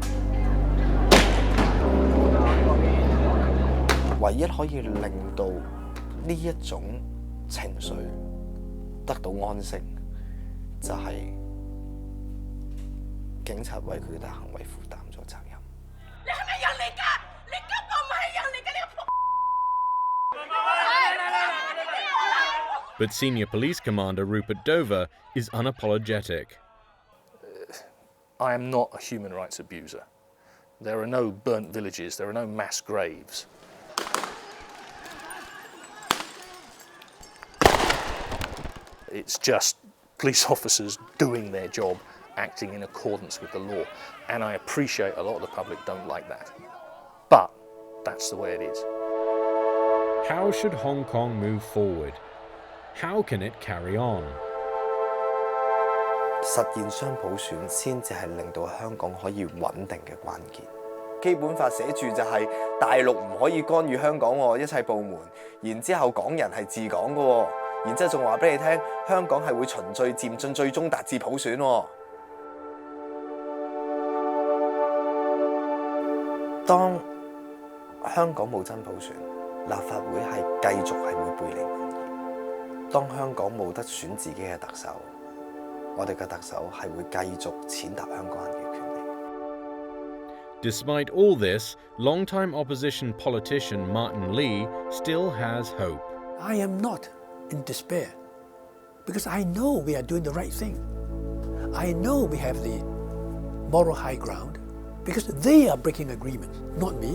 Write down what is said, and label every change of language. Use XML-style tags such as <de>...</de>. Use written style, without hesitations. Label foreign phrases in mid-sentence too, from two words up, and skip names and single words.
<yue>唯一可以令到呢一種情緒得到安息，就係警察為佢哋行為負擔咗責任。你係咪人嚟㗎？你根本唔係人嚟㗎！你個仆。</yue> <en>But senior police commander Rupert Dover is unapologetic. I am not a human rights abuser. There are no burnt villages, there are no mass graves. It's just police officers doing their job, acting in accordance with the law. And I appreciate a lot of the public don't like that. But that's the way it is. How should Hong Kong move forward? How can it carry on?</en> <yue>實現雙普選先至係令到香港可以穩定嘅關鍵。基本法寫住就係大陸唔可以干預香港一切部門，然之後港人係治港嘅，然之後仲話俾你聽，香港係會循序漸進，最終達至普選。當香港冇真普選，立法會係繼續係會背離民意。當香港冇得選自己嘅特首，我哋嘅特首係會繼續踐踏香港人嘅權利。</yue> <en>Despite all this, longtime opposition politician Martin Lee still has hope. I am not in despair because I know we are doing the right thing. I know we have the moral high ground because they are breaking agreements, not me.</en>